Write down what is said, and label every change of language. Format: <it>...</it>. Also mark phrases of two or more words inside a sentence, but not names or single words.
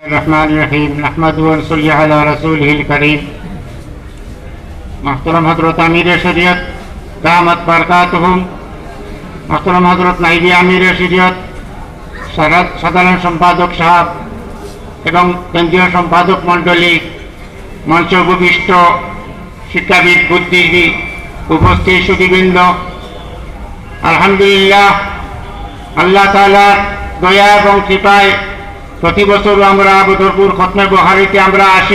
<ar>الرحمن الرحيم نحمده ونصلي على رسوله الكريم</ar> <ur>محترم حضرت امیر شریعت</ur> <ar>دامت برکاتہم</ar> <ur>محترم حضرت نائبی امیر شریعت</ur> <bn>সাধারণ সম্পাদক সাহেব এবং কেন্দ্রীয় সম্পাদক মণ্ডলী মঞ্চে উপবিষ্ট শিক্ষাবিদ বুদ্ধিজীবী উপস্থিত সুধীবৃন্দ, আলহামদুলিল্লাহ আল্লাহ তাআলার দয়া এবং কৃপায় প্রতি বছর আমরা বদরপুর খতমে বুখারীতে আমরা আসি।</bn>